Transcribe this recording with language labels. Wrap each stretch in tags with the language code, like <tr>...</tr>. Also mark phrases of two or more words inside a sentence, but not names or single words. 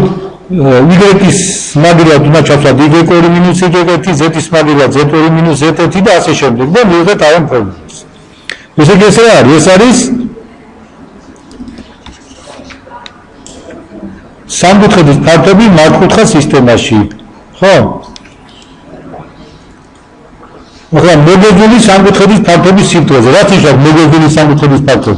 <ka>y-ის მაგივრად უნდა ჩავსვათ y2 - y1, z-ის მაგივრად z2 - z1 და ასე შემდეგ და მივიღეთ ამ ფორმულას. ესე იგი ეს რა არის? ეს არის სამკუთხედის ფართობი მართკუთხა სისტემაში, ხო? ახლა მოგეზული სამკუთხედის ფართობის სიფრთხეზე, რაც ნიშნავს მოგეზული სამკუთხედის ფართობი?</ka>